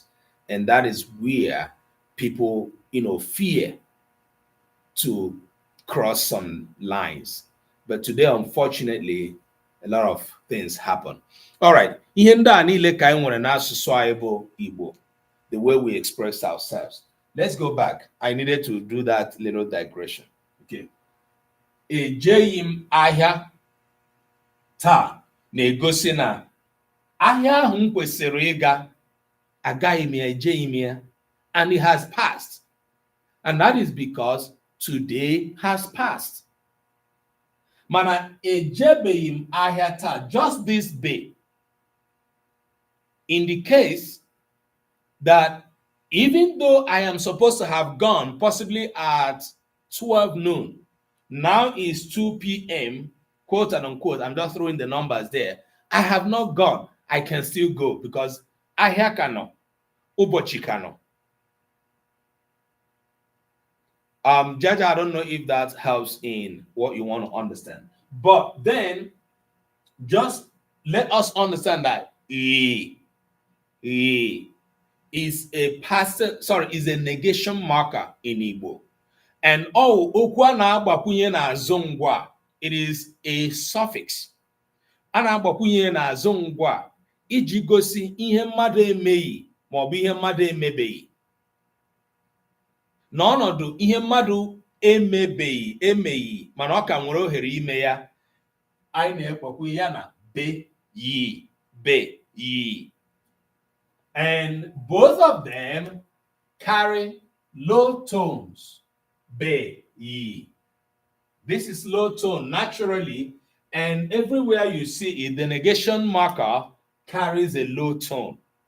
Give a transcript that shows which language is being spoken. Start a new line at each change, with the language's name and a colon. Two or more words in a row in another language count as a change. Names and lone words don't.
English: And that is where people, fear to cross some lines. But today, unfortunately, a lot of things happen. All right.
Igbo: Ihe ndị a niile ka anyị nwere n'asụsụ anyị bụ Igbo,
English: the way we express ourselves. Let's go back. I needed to do that little digression. Okay.
Igbo: Ejeghị m ahịa taa na-egosi na ahịa ahụ m kwesịrị ịga, agaghị m ya, ejeghị m ya,
English: and it has passed. And that is because today has passed.
Igbo: Mana ejebeghị m ahịa taa,
English: just this day. in the case that even though I am supposed to have gone possibly at 12 noon, now is 2 p.m., quote and unquote, I'm just throwing the numbers there. I have not gone. I can still go because
Igbo: ahịa ka nọ, ụbọchị ka nọ.
English: Jaja, I don't know if that helps in what you want to understand. But then just let us understand that is a is a negation marker in Igbo.
Igbo: And okwu a na-agbakwunye n'azụ ngwa,
English: it is a suffix.
Igbo: A na-agbakwunye n'azụ ngwa iji gosi ihe mmadụ emeghị ma ọ bụ ihe mmadụ emebeghị. N'ọnọdụ ihe mmadụ emeghị mana ọ ka nwere ohere ime ya, anyị na-ekpokwu ya na be yi.
English: And both of them carry low tones.
Igbo: Be yi.
English: This is low tone naturally, and everywhere you see it, the negation marker carries a low tone.